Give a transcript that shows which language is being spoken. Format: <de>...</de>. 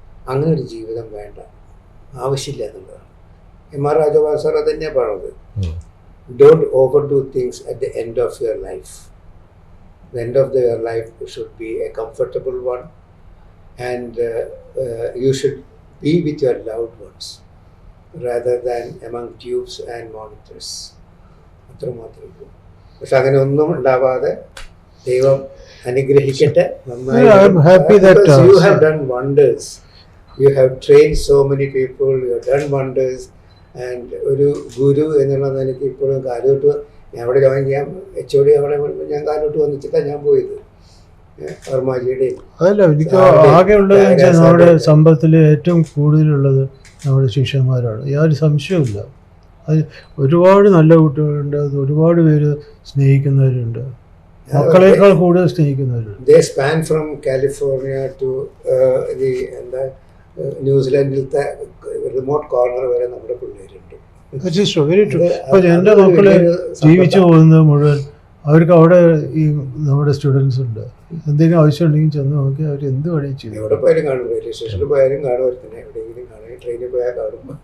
<ml>അങ്ങനെ ഒരു ജീവിതം വേണ്ട, ആവശ്യമില്ല എന്നുള്ളതാണ്. M.R. രാജഗോപാൽ സാർ അത് തന്നെയാണ് പറഞ്ഞത്.</ml> <en>Don't overdo things at the end of your life. The end of your life should be a comfortable one, and you should be with your loved ones rather than among tubes and monitors.</en> <ml>അത്രമാത്രമേ ഉള്ളൂ. പക്ഷെ അങ്ങനെ ഒന്നും ഉണ്ടാവാതെ ദൈവം അനുഗ്രഹിക്കട്ടെ.</ml> <en>I'm happy that you have done wonders. You have trained so many people. You have done wonders.</en> <ml>And ഒരു ഗുരു എന്നുള്ള നിലയ്ക്ക് ഇപ്പോഴും കാലോട്ട് ഞാൻ അവിടെ ജോയിൻ ചെയ്യാൻ HOD അവിടെ ഞാൻ കാലോട്ട് വന്നിച്ചിട്ടാണ് ഞാൻ പോയത്. വർമാജിയുടെയും അതല്ല, എനിക്ക് ആകെ ഉള്ളത് വെച്ചാൽ നമ്മുടെ സമ്പത്തിൽ ഏറ്റവും കൂടുതലുള്ളത് നമ്മുടെ ശിഷ്യന്മാരാണ്. യാതൊരു സംശയവുമില്ല. അത് ഒരുപാട് നല്ല കുട്ടികളുണ്ട്, അത് ഒരുപാട് പേര് സ്നേഹിക്കുന്നവരുണ്ട്, മക്കളേക്കാൾ കൂടുതൽ സ്നേഹിക്കുന്നവരുണ്ട്.</ml> <en>They span from California to the</en> <ml>ന്യൂസിലാൻഡിലത്തെ remote corner വരെ നമ്മുടെ പിള്ളേരുണ്ട്. Very true. ഇപ്പോൾ എൻ്റെ അതൊരു മക്കള് വലിയൊരു ജീവിച്ചു പോകുന്നത് മുഴുവൻ അവർക്ക് അവിടെ ഈ നമ്മുടെ സ്റ്റുഡൻസ് ഉണ്ട്. എന്തെങ്കിലും ആവശ്യം ഉണ്ടെങ്കിൽ ചെന്ന് നോക്കി അവർ എന്ത് പണി ചെയ്യും. എവിടെ പോയാലും കാണും, റെയിൽവേ സ്റ്റേഷനിൽ പോയാലും കാണും, തന്നെ എവിടെയെങ്കിലും കാണും, ട്രെയിനിൽ പോയാൽ കാണും.</ml>